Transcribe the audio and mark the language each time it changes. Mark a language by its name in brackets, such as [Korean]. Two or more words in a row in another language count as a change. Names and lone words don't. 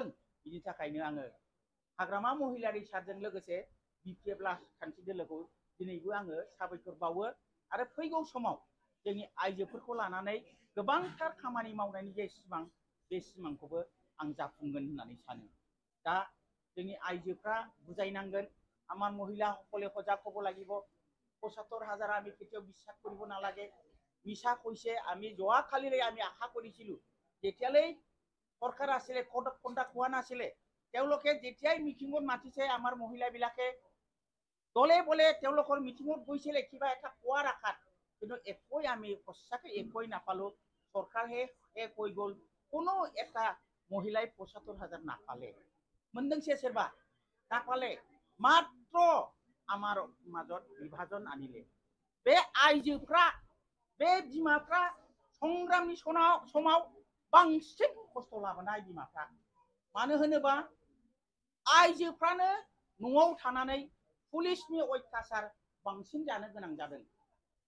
[Bodo] बिनि थाखायनो आङो हाग्रामा महिलारि सारजों लोगोसे BPF राजखान्थि दोलोखौ दिनैबो आङो साबायखर बावो आरो फैगौ समाव जोंनि आइजोफोरखौ लानानै गोबांथार खामानि मावनायनि जे सिमां बे सिमांखौबो आं जाफुंगोन होननानै सानो। दा जोंनि आइजोफ्रा बुजायनांगोन [Assamese] আমাৰ মহিলাসকলে সজাগ হ'ব লাগিব। ৭৫,০০০ আমি কেতিয়াও বিশ্বাস কৰিব নালাগে। মিছা কৈছে। আমি যোৱাকালিলৈ আমি আশা কৰিছিলোঁ যেতিয়ালৈ সরকার আসলে কোনটা কোয়া নাছিলে তেওঁলোকে যেতিয়াই মিটিঙত মাতিছে আমাৰ মহিলাবিলাকে দলে বলে তেওঁলোকৰ মিটিঙত গৈছিলে কিবা এটা কোৱাৰ আশাত কিন্তু একোই আমি সঁচাকৈ একোই নাপালো। চৰকাৰহে কৈ গ'ল কোনো এটা মহিলাই ৭৫,০০০ নাপালে। [Bodo] मोनदोंसे सोरबा [Assamese] नापाले मात्र আমার মাজত বিভাজন আনিলে। [Bodo] बे आइजोफ्रा बे बिमाफ्रा संग्रामनि समाव बांसिन खस्थ' लाबोनाय बिमाफ्रा। मानो होनोबा आइजोफ्रानो न'आव थानानै पुलिसनि अत्याचार बांसिन जानो गोनां जादों।